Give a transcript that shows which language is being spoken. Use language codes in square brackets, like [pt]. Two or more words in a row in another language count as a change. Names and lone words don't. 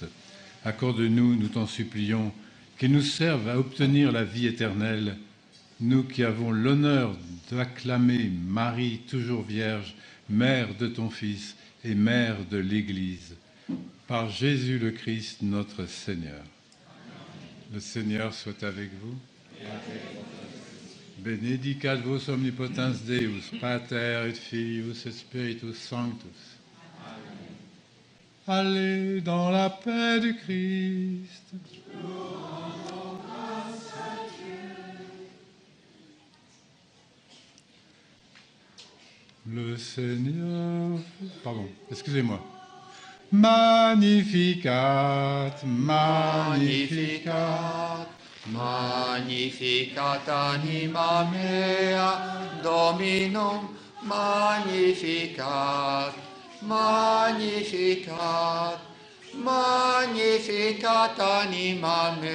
[fr] Accorde-nous, nous t'en supplions, qu'ils nous servent à obtenir la vie éternelle, nous qui avons l'honneur d'acclamer Marie, toujours vierge, mère de ton Fils et mère de l'Église, par Jésus le Christ, notre Seigneur. Le Seigneur soit avec vous. [la] Benedicat vos omnipotens Deus, Pater et Filius et Spiritus Sanctus. [fr] Allez dans la paix du Christ. Le Seigneur... Pardon, excusez-moi. [la] Magnificat, magnificat. Magnificat anima mea, Dominum, magnificat, magnificat, magnificat anima